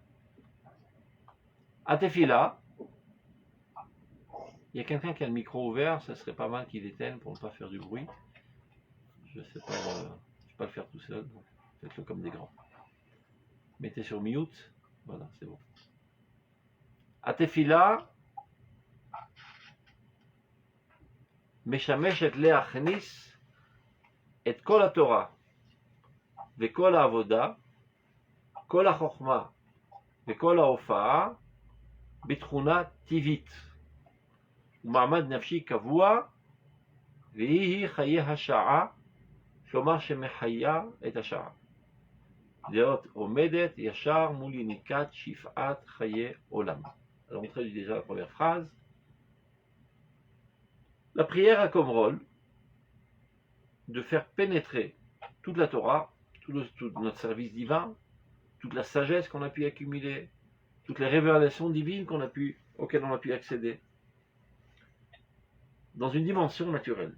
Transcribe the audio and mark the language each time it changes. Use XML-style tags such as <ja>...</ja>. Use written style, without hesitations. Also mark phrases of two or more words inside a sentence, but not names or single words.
<fr>À Tefila, il y a quelqu'un qui a le micro ouvert, ça serait pas mal qu'il éteigne pour ne pas faire du bruit. Je ne sais pas, je ne vais pas le faire tout seul, donc faites-le comme des grands. Mettez sur mute, voilà, c'est bon.</fr> <he>À Tefila, משמשת להכניס את כל התורה וכל העבודה, כל החוכמה וכל ההופעה בתכונה טבעית ומעמד נפשי קבוע, והיא חיי השעה, כלומר שמחיה את השעה. להיות עומדת ישר mou יניקת שפעת חיי עולם.</he> <fr>Alors on traduit déjà la première phrase. La prière a comme rôle de faire pénétrer toute la Torah, tout notre service divin, toute la sagesse qu'on a pu accumuler, toutes les révélations divines auxquelles on a pu accéder, dans une dimension naturelle.</fr>